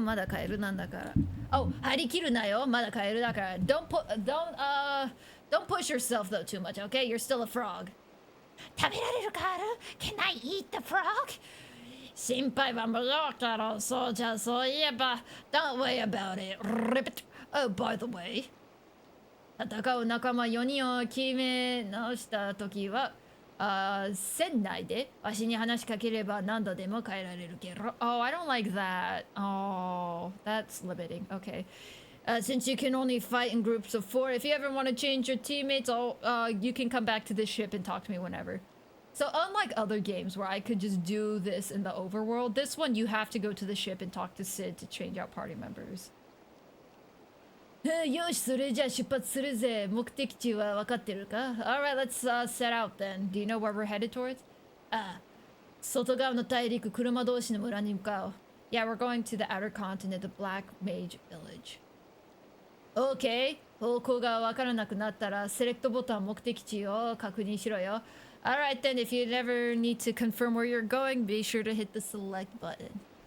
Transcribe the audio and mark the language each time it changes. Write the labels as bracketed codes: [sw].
[ja] まだカエルなんだから。Oh, 張り切るなよ。まだカエルだから。 [en] Don't push yourself though too much, okay? You're still a frog. [ja] 食べられるかある? [en] Can I eat the frog? [ja] 心配は無用だろう。そうじゃそういえば。 [en] Don't worry about it, Ribbit. Oh, by the way. [ja] 戦う仲間4人を決め直した時は、船内でわしに話しかければ何度でも変えられるけど。 [en] Oh, I don't like that. Oh, that's limiting. Okay. Since you can only fight in groups of 4, if you ever want to change your teammates, you can come back to this ship and talk to me whenever. So unlike other games where I could just do this in the overworld, this one you have to go to the ship and talk to Sid to change out party members. [ja] よし、それじゃあ出発するぜ。目的地は分かってるか? [en] Alright, let's set out then. Do you know where we're headed towards? [ja] 外側の大陸、車同士の村に向かう。 [en] Yeah, we're going to the outer continent, the Black Mage Village. Okay. [ja] 方向が分からなくなったら、セレクトボタン目的地を確認しろよ。 [en] Alright then, if you never need to confirm where you're going, be sure to hit the select button.